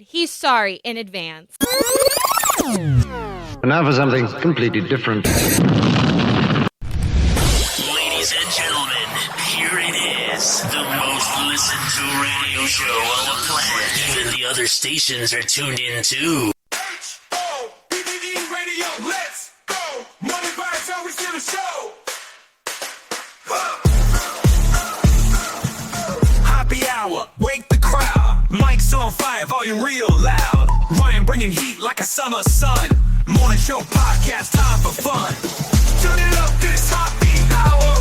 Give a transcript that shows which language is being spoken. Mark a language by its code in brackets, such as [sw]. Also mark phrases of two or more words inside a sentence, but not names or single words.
[en] He's sorry in advance. And now for something completely different. Ladies and gentlemen, here it is. The most listened to radio show on the planet. Even the other stations are tuned in too. H-O-P-P-E radio, let's go. Money vibes, always in the show. still on fire, volume real loud. Ryan bringing heat like a summer sun. Morning show podcast, time for fun. Turn it up, this Hoppe Hour.